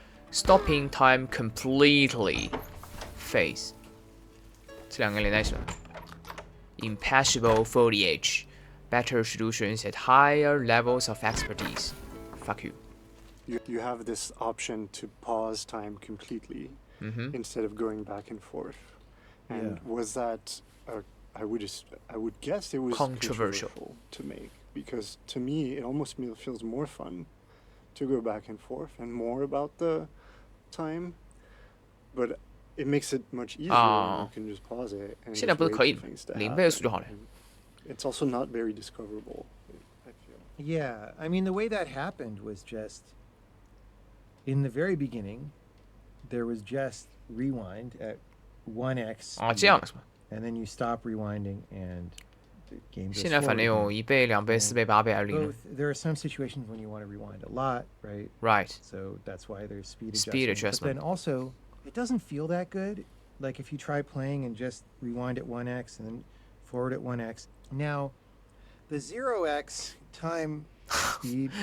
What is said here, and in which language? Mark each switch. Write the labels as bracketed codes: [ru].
[en] Stopping time completely. [zh] Phase， 这2个连在一起了。 [en] Impassable foliage. Better solutions at higher levels of expertise. Fuck you. You have this option to pause time completely instead of going back and forth. And was that I would guess it was controversial to make, because to me it almost feels more fun to go back and forth and more about the time, but it makes it much easier when you can just pause it and [zh] 现在不是可以0倍速就好了。 [en] It's also not very discoverable, I feel. Yeah, I mean, the way that happened was just in the very beginning, there was just rewind at 1x. [zh] 啊，这样是吧？ [en] And then you stop rewinding and the game goes [zh] 现在反正有1倍、2倍、4倍、8倍还是0。 [en] There are some situations when you want to rewind a lot, right? Right. So that's why there's speed adjustment. But then also, it doesn't feel that good. Like if you try playing and just rewind at 1x and then forward at 1x. Now, the 0x time speed